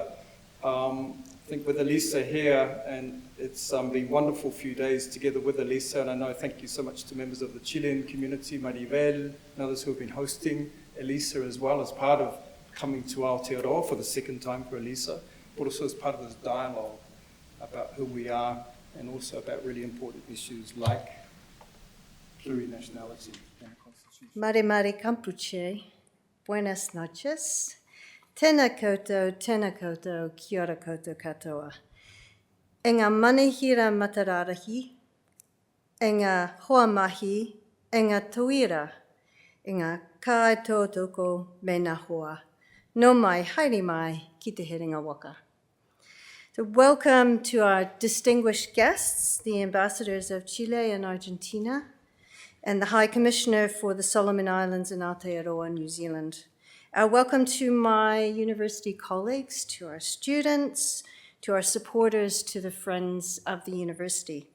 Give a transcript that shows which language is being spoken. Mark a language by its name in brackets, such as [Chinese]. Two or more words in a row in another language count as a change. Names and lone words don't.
[English] I think with Elisa here, and it's been wonderful few days together with Elisa, and I know thank you so much to members of the Chilean community, Maribel, and others who have been hosting Elisa as well as part of coming to Aotearoa for the second time for Elisa, but also as part of this dialogue about who we are and also about really important issues like plurinationality and the Constitution. [Mapuche] Mari Kompuche, [Spanish] buenas noches. [Māori] Tēnā koutou, kia ora koutou katoa. E ngā manihira matararahi, e ngā hoa mahi, e ngā tuira, e ngā kai tōtoko me ngā hoa. No mai, haere mai, ki te herenga waka. [English] So welcome to our distinguished guests, the ambassadors of Chile and Argentina, and the High Commissioner for the Solomon Islands and Aotearoa, New Zealand. Welcome to my university colleagues, to our students, to our supporters, to the friends of the university.